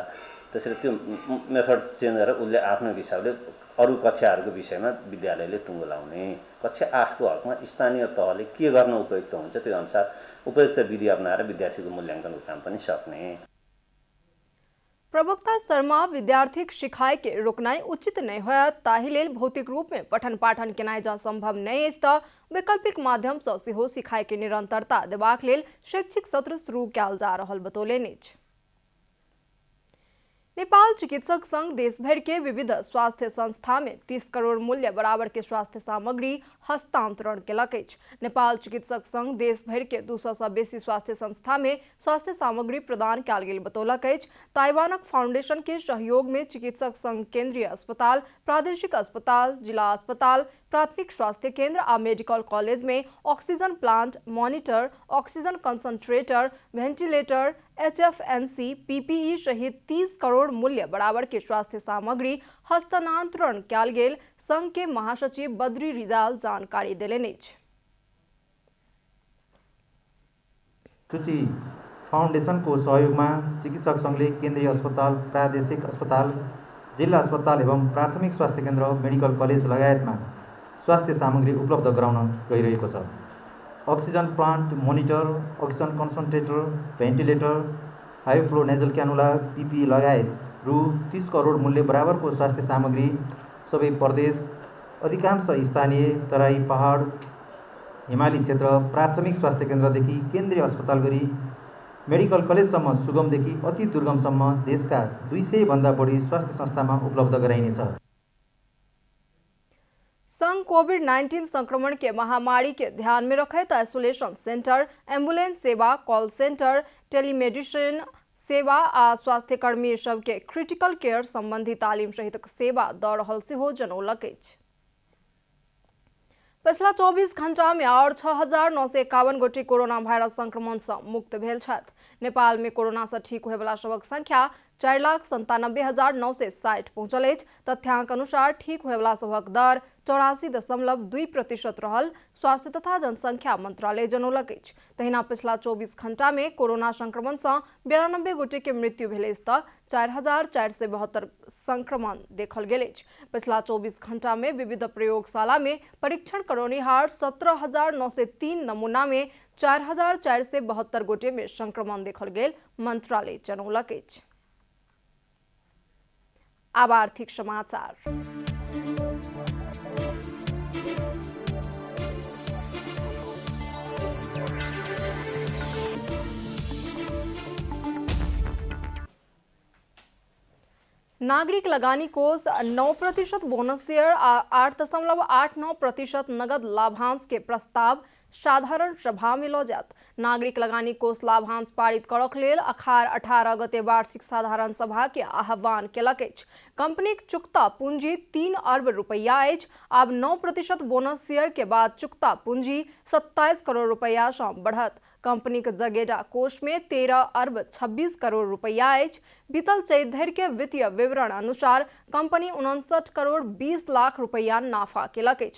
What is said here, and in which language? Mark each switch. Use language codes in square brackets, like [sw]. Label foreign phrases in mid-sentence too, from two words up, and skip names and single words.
[ne] त्यसरी त्यो मेथड चेन्ज गरेर उसले आफ्नो हिसाबले अरू कक्षाहरूको विषयमा विद्यालयले टुङ्गो लाउने, कक्षा 8 को हकमा स्थानीय तहले के गर्न उपयुक्त हुन्छ त्यो अनुसार उपयुक्त विधि अपनाएर विद्यार्थीको मूल्याङ्कनको काम पनि सक्ने। [mai] प्रवक्ता शर्मा विद्यार्थी शिखाई के रोकनाई उचित नहीं होयत, ताहि लेल भौतिक रूप में पठन पाठन केनाई जँ संभव नहीं अछि तऽ वैकल्पिक माध्यम सँ सेहो सिखाई के निरंतरता देबाक लेल शैक्षिक सत्र शुरू कयल जा रहल बतौलनि अछि। नेपाल चिकित्सक संघ देश भर के विविध स्वास्थ्य संस्था में 30 करोड़ मूल्य बराबर के स्वास्थ्य सामग्री हस्तांतरण केलक अछि। नेपाल चिकित्सक संघ देश भर के 200 सँ बेसी स्वास्थ्य संस्था में स्वास्थ्य सामग्री प्रदान कयल गेल बतौलक अछि। ताइवानक फाउंडेशन के सहयोग में चिकित्सक संघ केंद्रीय अस्पताल, प्रादेशिक अस्पताल, जिला अस्पताल, प्राथमिक स्वास्थ्य केंद्र आ मेडिकल कॉलेज में ऑक्सीजन प्लांट, मॉनिटर, ऑक्सीजन कंसंट्रेटर, वेंटिलेटर, HFNC, PPE सहित 30 करोड़ मूल्य बराबर के स्वास्थ्य सामग्री हस्तांतरण कयल गेल संघ के महासचिव बद्री रिजाल जानकारी देलनि अछि। [ne] सूची फाउंडेशन को सहयोग में चिकित्सक संघले केंद्रीय अस्पताल, प्रादेशिक अस्पताल, जिला अस्पताल एवं प्राथमिक स्वास्थ्य केंद्र, मेडिकल कॉलेज लगायतमा स्वास्थ्य सामग्री उपलब्ध गराउन गइरहेको छ। ऑक्सीजन प्लांट, मॉनिटर, ऑक्सीजन कंसंट्रेटर, वेंटिलेटर, हाई फ्लो नेजल क्यानुला, PPE लगायत रु 30 करोड़ मूल्य बराबर को स्वास्थ्य सामग्री सबै प्रदेश, अधिकांश स्थानीय तराई, पहाड़, हिमाली क्षेत्र, प्राथमिक स्वास्थ्य केन्द्रदेखि केन्द्रीय अस्पताल गरी मेडिकल कलेजसम्म सुगमदेखि अति दुर्गमसम्म देशका 200 भन्दा बढी स्वास्थ्य संस्थामा उपलब्ध गराइनेछ। [mai] संघ कोविड-19 संक्रमण के महामारी के ध्यान में रखैत आइसोलेशन सेंटर, एम्बुलेंस सेवा, कॉल सेंटर, टेलीमेडिसिन सेवा आ स्वास्थ्यकर्मी सबके क्रिटिकल केयर संबंधी तालीम सहित सेवा दऽ रहल सेहो जनौलक अछि। पिछला 24 घंटा में और 6,951 गोटे कोरोना वायरस संक्रमण से मुक्त भेल छथि। नेपाल में कोरोना से ठीक होए वाला सबक संख्या 4,97,960 पहुंचल अछि। तथ्यांक अनुसार ठीक होए वाला सबक दर 84.2% रहल स्वास्थ्य तथा जनसंख्या मंत्रालय जनौलक अछि। तहिना पिछला 24 घंटा में कोरोना संक्रमण से 92 गोटे के मृत्यु भेल अछि तऽ 4,472 संक्रमण देखल गेल अछि। पिछला 24 घंटा में विविध प्रयोगशाला में परीक्षण करौनिहार 17,903 नमूना में 4,472 गोटे में संक्रमण देखल गेल मंत्रालय जनौलक अछि। अब आर्थिक समाचार। नागरिक लगानी कोष 9% बोनस शेयर आ 8.89% नगद लाभांश के प्रस्ताव साधारण सभा में लऽ जायत। नागरिक लगानी कोष लाभांश पारित करक लेल अखाड़ 18 गते वार्षिक साधारण सभा के आह्वान केलक अछि। कंपनीक चुकता पूंजी 3 अरब रुपया अछि। आब 9% बोनस शेयर के बाद चुकता पूंजी 27 करोड़ रुपया सँ बढ़त। कंपनी के जगेडा कोष में 13 अरब 26 करोड़ रुपया अछि। बीतल चैत धरि के वित्तीय विवरण अनुसार कंपनी 59 करोड़ 20 लाख रुपया नाफा केलक अछि।